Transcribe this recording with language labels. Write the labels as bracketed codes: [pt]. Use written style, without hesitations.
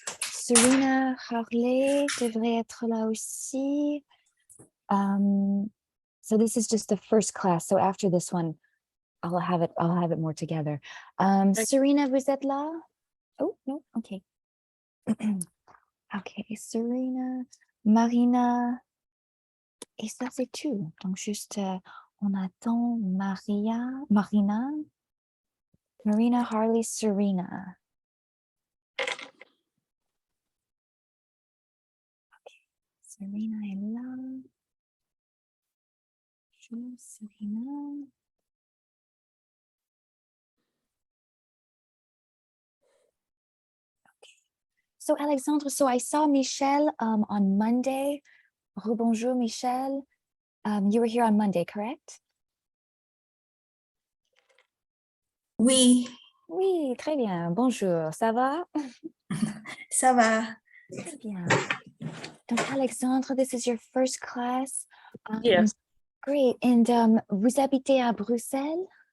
[fr] Serena Harley devrait être là aussi. [en] So this is just the first class. So after this one, I'll have it more together. [fr] Serena, vous êtes là? [en] Oh, no, okay. [fr] Okay, Serena, Marina, et ça c'est tout. Donc juste, on attend Marina, Harley, Serena. Okay, Serena est là. Bonjour, Serena. [en] So Alexandre, so I saw Michel on Monday. Bonjour, Michel. You were here on Monday, correct? [fr] Oui. Oui, très bien. Bonjour, ça va? Ça va. Très bien. [en] Donc Alexandre, this is your first class. Yes. Great. [fr] And vous habitez à Bruxelles?